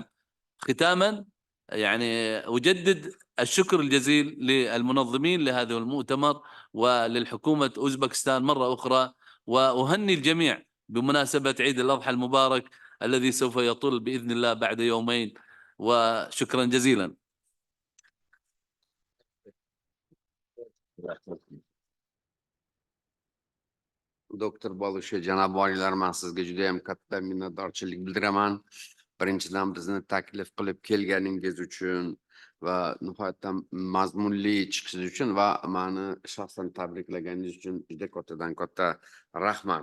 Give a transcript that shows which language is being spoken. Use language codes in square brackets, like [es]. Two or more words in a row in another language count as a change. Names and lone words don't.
[ar] ختاما يعني أجدد الشكر الجزيل للمنظمين لهذا المؤتمر وللحكومة أوزبكستان مرة أخرى، وأهني الجميع بمناسبة عيد الأضحى المبارك الذي سوف يطل بإذن الله بعد يومين، وشكرا جزيلا. [uz] Doktor Bolushi, janob oliylar, men sizga juda ham katta minnatdorchilik bildiraman. Birinchidan bizni taklif qilib kelganingiz uchun va nihoyatda mazmunli chiqishingiz uchun va meni shaxsan tabriklaganingiz uchun juda katta rahmat.